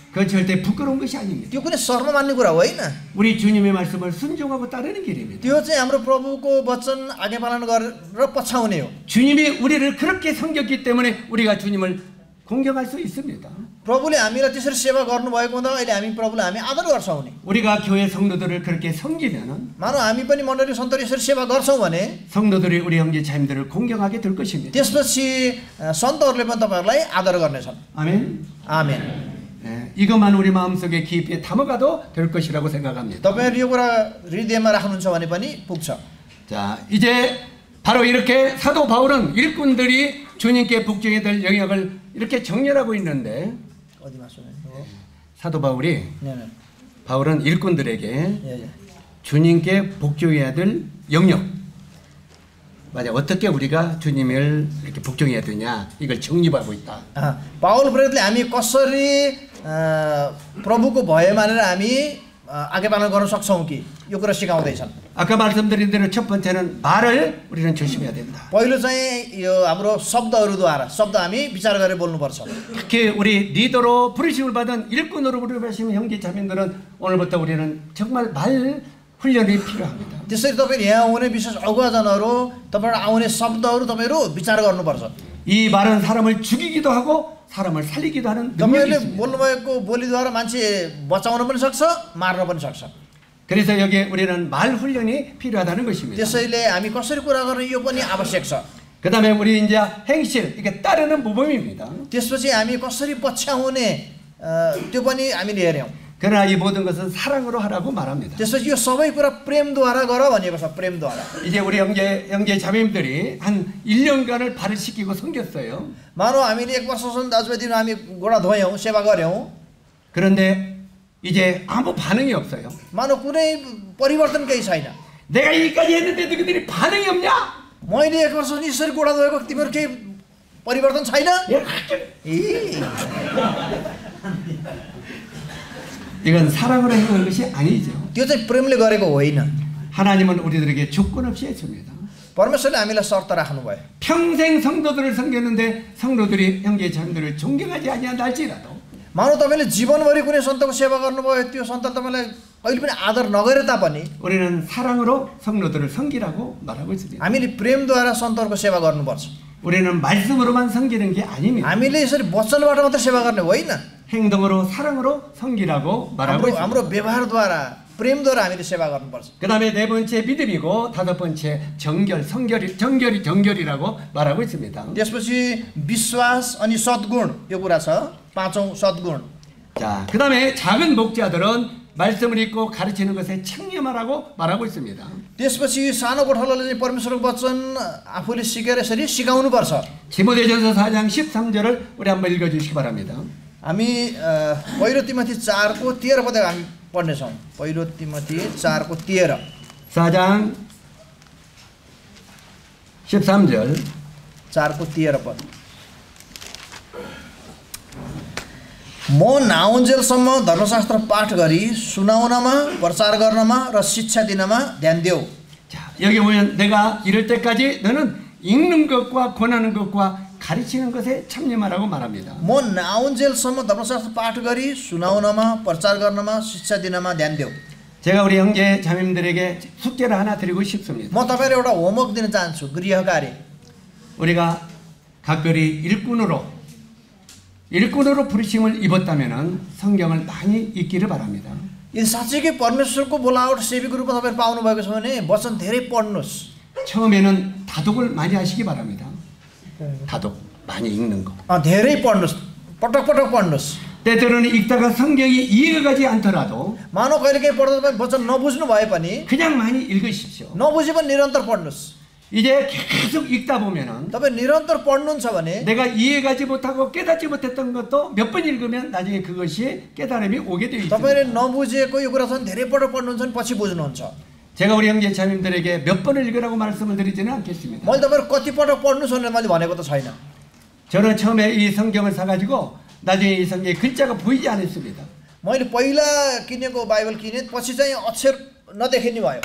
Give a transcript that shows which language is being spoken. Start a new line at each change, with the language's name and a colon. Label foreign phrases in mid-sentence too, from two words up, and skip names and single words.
Korean: 그건 절대 부끄러운 것이 아닙니다.
Nepali: त्यो कुनै शर्म मान्ने कुरा होइन।
Korean: 우리 주님의 말씀을 순종하고 따르는 길입니다.
Nepali: त्यो चाहिँ हाम्रो प्रभुको वचन आज्ञा पालन गरेर पछ्याउने हो।
Korean: 주님이 우리를 그렇게 섬겼기 때문에 우리가 주님을 공경할 수 있습니다.
Nepali: प्रभुले हामीलाई त्यसरी सेवा गर्नुभएको हुँदा अहिले हामी प्रभुलाई हामी आदर गर्छौँ नि।
Korean: 우리가 교회 성도들을 그렇게 섬기면은
Nepali: मानव हामी पनि मण्डली सन्तले यसरी सेवा गर्छौँ भने
Korean: 성도들이 우리 형제 자매들을 공경하게 될 것입니다.
Nepali: त्यसपछि सन्तहरूले पनि तपाईँहरूलाई आदर गर्नेछन्।
Korean: 아멘.
Nepali: आमेन।
Korean: 예, 이것만 우리 마음속에 깊이 담아가도 될 것이라고 생각합니다.
Nepali: तपाईँहरू यो कुरा हृदयमा राख्नुहुन्छ भने पनि पुग्छ।
Korean: 자, 이제 바로 이렇게 사도 바울은 일꾼들이 주님께 복종해야 될 영역을 이렇게 정렬하고 있는데 어디만 쏘네. 사도 바울이 네네. 바울은 일꾼들에게 예. 주님께 복종해야 될 영역 맞아. 어떻게 우리가 주님을 이렇게 복종해야 되냐 이걸 정립하고 있다.
Nepali: पावल प्रेरितले हामी कसरी प्रभुको भय मानेर हामी आज्ञा पालन गर्न सक्छौँ कि यो कुरा सिकाउँदैछन्।
Korean: 아까 말씀드린 대로 첫 번째는 말을 우리는 조심해야 된다.
Nepali: पहिलो चाहिँ यो हाम्रो शब्दहरूद्वारा शब्द हामी विचार गरेर बोल्नुपर्छ।
Korean: 특히 우리 리더로 부르심을 받은 일꾼으로 부르신 형제 자매들은 오늘부터 우리는 정말 말 훈련이 필요합니다.
Nepali: त्यसरी तपाईँ यहाँ आउने विशेष अगुवाजनहरू तपाईँबाट आउने शब्दहरू तपाईँहरू विचार गर्नुपर्छ।
Korean: 이 말은 사람을 죽이기도 하고 사람을 살리기도 하는 능력이
Nepali: तपाईँहरूले
Korean: 있습니다.
Nepali: बोल्नुभएको बोलीद्वारा मान्छे बचाउन पनि सक्छ मार्न पनि सक्छ।
Korean: 그래서 여기에 우리는 말 훈련이 필요하다는 것입니다.
Nepali: त्यसैले हामी कसरी कुरा गर्ने यो पनि आवश्यक छ।
Korean: 그 다음에 우리 이제 행실 이게 따르는 모범입니다.
Nepali: त्यसपछि हामी कसरी पछ्याउने त्यो पनि हामीले हेऱ्यौँ।
Korean: 그러나 이 모든 것은 사랑으로 하라고 말합니다.
Nepali: त्यसपछि यो सबै कुरा प्रेमद्वारा गर भनिएको छ। प्रेमद्वारा
Korean: 이제 우리 형제 자매님들이 한 1년간을 발을 씻기고 섬겼어요.
Nepali: मानौ हामीले 1 वर्षसम्म दाजुभाइ हामी गोडा धोयौँ सेवा गऱ्यौँ।
Korean: 그런데 이제 아무 반응이 없어요.
Nepali: मानौ कुनै परिवर्तन केही छैन।
Korean: 내가 여기까지 했는데 너희들이 반응이 없냐?
Nepali: मैले 1 वर्षसम्म यसरी गोडा धोएको तिम्रो केही परिवर्तन छैन?
Korean: 이건 사랑으로 행하는 것이 아니죠.
Nepali: त्यो चाहिँ प्रेमले गरेको होइन।
Korean: 하나님은 우리들에게 조건 없이 해줍니다.
Nepali: परमेश्वरले हामीलाई शर्त राख्नुभयो।
Korean: 평생 성도들을 섬겼는데 성도들이 형제 자매들을 존경하지 아니한다 할지라도
Nepali: मानौ तपाईँले जीवनभरि कुनै सन्तको सेवा गर्नुभयो त्यो सन्त तपाईँलाई कहिले पनि आदर नगरे तापनि
Korean: 우리는 사랑으로 성도들을 섬기라고 말하고 있습니다.
Nepali: हामीले प्रेमद्वारा सन्तहरूको सेवा गर्नुपर्छ।
Korean: 우리는 말씀으로만 섬기는 게 아닙니다.
Nepali: हामीले यसरी वचनबाट मात्र सेवा गर्ने होइन।
Korean: 행동으로 사랑으로 섬기라고 말하고 있습니다.
Nepali: हाम्रो व्यवहारद्वारा प्रेमद्वारा हामीले सेवा गर्नुपर्छ।
Korean: 그 다음에 네 번째 믿음이고 다섯 번째 정결이라고 말하고 있습니다.
Nepali: त्यसपछि विश्वास अनि सद्गुण यो कुरा छ। पाँचौं सद्गुण।
Korean: 자, 그 다음에 작은 목자들은 말씀을 읽고 가르치는 것에 청렴하라고 말하고 있습니다.
Nepali: त्यसपछि सानो गोठालाले चाहिँ परमेश्वरको वचन आफूले सिकेर यसरी सिकाउनुपर्छ।
Korean: 디모데전서 4장 13절을 우리 한번 읽어주시기 바랍니다.
Nepali: हामी पहिलो तिमोथी 4को 13 पद हामी पढ्नेछौँ। पहिलो तिमोथी 4को 13
Korean: 4장 13절
Nepali: 4को 13 पद। म नाउन्जेलसम्म धर्मशास्त्र पाठ गरी सुनाउनमा प्रचार गर्नमा र शिक्षा दिनमा ध्यान देऊ।
Korean: 자, 여기 보면 내가 이럴 때까지 너는 읽는 것과 권하는 것과 가르치는 것에 참여하라고 말합니다.
Nepali: म नाउन्जेलसम्म धर्मशास्त्र पाठ गरी सुनाउनमा प्रचार गर्नमा शिक्षा दिनमा ध्यान देऊ।
Korean: 제가 우리 형제 자매님들에게 숙제를 하나 드리고 싶습니다.
Nepali: म तपाईँलाई एउटा होमवर्क दिन चाहन्छु। गृह कार्य
Korean: 우리가 각별히 일꾼으로 부르심을 입었다면은 성경을 많이 읽기를 바랍니다.
Nepali: यदि साँच्चैकै परमेश्वरको बोलावट सेवीको रूपमा तपाईँहरू पाउनुभएको छ भने वचन धेरै पढ्नुहोस्।
Korean: 처음에는 다독을 많이 하시기 바랍니다. 다독 많이 읽는 거.
Nepali: धेरै पढ्नुहोस्, पटक पटक पढ्नुहोस्।
Korean: 때때로는 읽다가 성경이 이해가 가지 않더라도
Nepali: मानव कहिलेकाहीँ पढ्दा तपाईँ वचन नबुझ्नु भए पनि
Korean: 그냥 많이 읽으십시오.
Nepali: नबुझे पनि निरन्तर पढ्नुहोस्।
Korean: 이제 계속 읽다 보면은
Nepali: तपाईँ निरन्तर पढ्नुहुन्छ भने
Korean: 내가 이해가지 못하고 깨닫지 못했던 것도 몇 번 읽으면 나중에 그것이 깨달음이 오게 되어 있습니다.
Nepali: तपाईँले नबुझेको यो कुरा छ भने धेरै पटक पढ्नुहुन्छ भने पछि बुझ्नुहुन्छ।
Korean: 제가 우리 형제 자매님들에게 몇 번을 읽으라고 말씀을 드리지는 않겠습니다.
Nepali: मैले तपाईँहरू कति पटक पढ्नुहोस् भनेर मैले भनेको त छैन।
Korean: 저는 처음에 이 성경을 사가지고 나중에 이 성경에 글자가 보이지 않았습니다.
Nepali: मैले पहिला किनेको बाइबल किने पछि चाहिँ अक्षर नदेखिने भयो।